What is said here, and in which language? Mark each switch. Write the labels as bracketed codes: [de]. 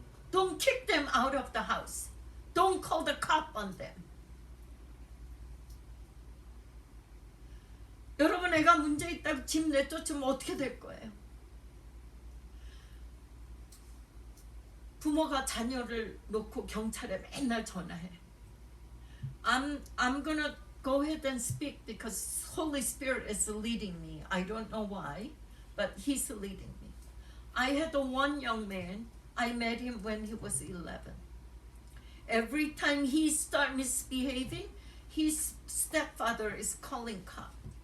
[en] Don't kick them out of the house. Don't call the cop on them. [ko] 여러분 애가 문제 있다고 집 내쫓으면 어떻게 될 거예요? 부모가 자녀를 놓고 경찰에 맨날 전화해. [en] I'm gonna go ahead and speak because Holy Spirit is leading me. I don't know why, but He's leading me. I had one young man. I met him when he was 11. Every time he start misbehaving, his stepfather is calling cop.